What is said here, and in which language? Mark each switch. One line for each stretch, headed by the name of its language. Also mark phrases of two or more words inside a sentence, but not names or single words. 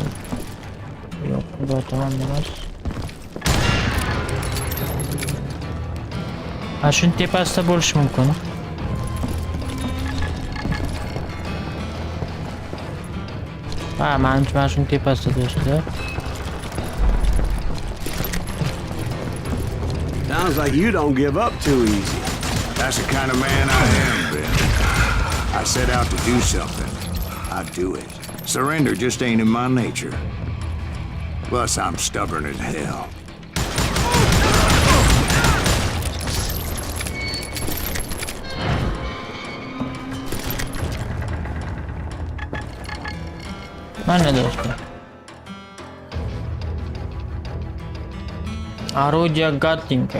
Uzbek: Yo'q, bu tomondan emas. Shuni tepasida bo'lishi mumkin. Menimcha mana shuni tepasida do'stlar.
English: Sounds like you don't give up too easy. That's the kind of man I am, Ben. I set out to do something. I do it. Surrender just ain't in my nature. Plus, I'm stubborn as hell.
Uzbek: Mana do'stlar. RVOJIGA.